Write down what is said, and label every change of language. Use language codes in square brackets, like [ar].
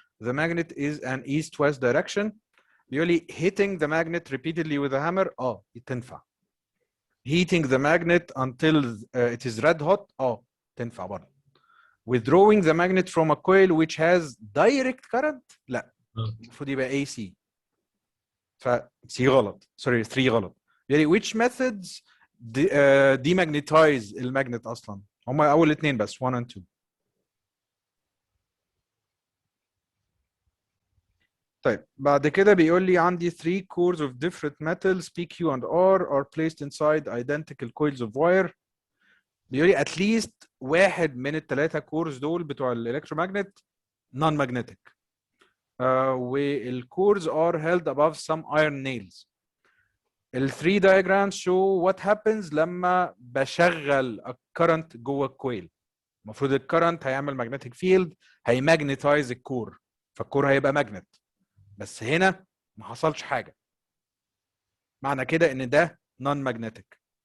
[en] The magnet is an east-west direction. [ar] بيقول لي [en] hitting the magnet repeatedly with a hammer [ar] تنفع. [en] Heating the magnet until it is red hot [ar] تنفع برضه. [en] Withdrawing the magnet from a coil which has direct current [ar] لا المفروض يبقى [en] AC. [ar] ف C غلط. Sorry 3 غلط. بيقول لي [en] which methods demagnetize [ar] المagnet اصلا؟ هما اول اثنين بس 1 and 2. طيب بعد كده بيقول لي عندي [en] 3 cores of different metals PQ and R are placed inside identical coils of wire. [ar] بيقول لي [en] at least [ar] واحد من الثلاثه كورز دول بتوع الالكترومagnet non-magnetic. [en] والكورز are held above some iron nails. ال 3 diagrams show what happens [ar] لما بشغل الكرنت جوه الكويل. المفروض الكرنت هيعمل [en] magnetic field [ar] هيماجنتايز الكور فالكور هيبقى ماجنت، بس هنا ما حصلش حاجه، معنى كده ان ده نون ماجنتيك.